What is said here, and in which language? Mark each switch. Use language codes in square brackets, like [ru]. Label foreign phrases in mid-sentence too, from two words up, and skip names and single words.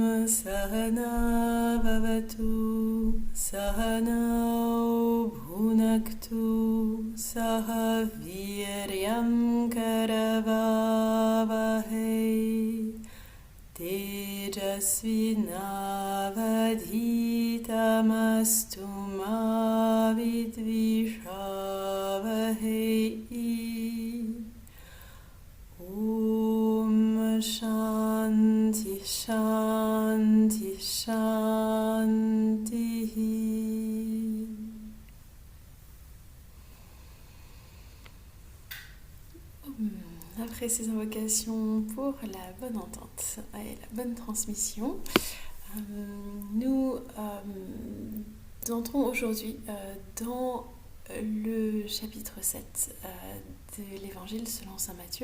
[sa] सह नाववतु सह नौ भुनक्तु सह वीर्यं करवावहै तेजस्वि नावधीतमस्तु मा विद्विषावहै. ॐ शान्तिः शान्तिः शान्तिः. [fr] Après ces invocations pour la bonne entente et la bonne transmission, nous entrons aujourd'hui dans le chapitre 7 de l'évangile selon saint Matthieu.